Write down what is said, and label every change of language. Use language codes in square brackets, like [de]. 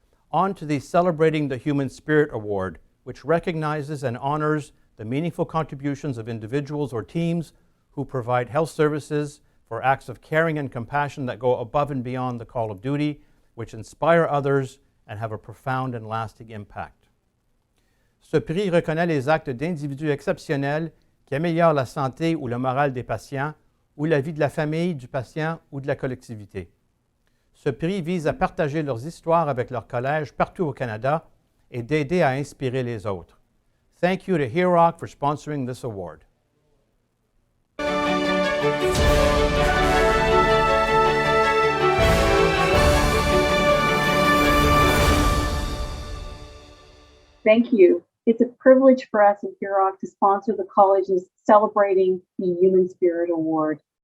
[en] On to the Celebrating the Human Spirit Award, which recognizes and honors the meaningful contributions of individuals or teams who provide health services for acts of caring and compassion that go above and beyond the call of duty, which inspire others and have a profound and lasting impact. [fr] Ce prix reconnaît les actes d'individus exceptionnels qui améliorent la santé ou le moral des patients ou la vie de la famille, du patient ou de la collectivité. Ce prix vise à partager leurs histoires avec leurs collèges partout au Canada et d'aider à inspirer les autres. [en] Thank you to HEROC for sponsoring this award. Thank you. It's a privilege for us at HEROC to sponsor the college's Celebrating the Human Spirit Award.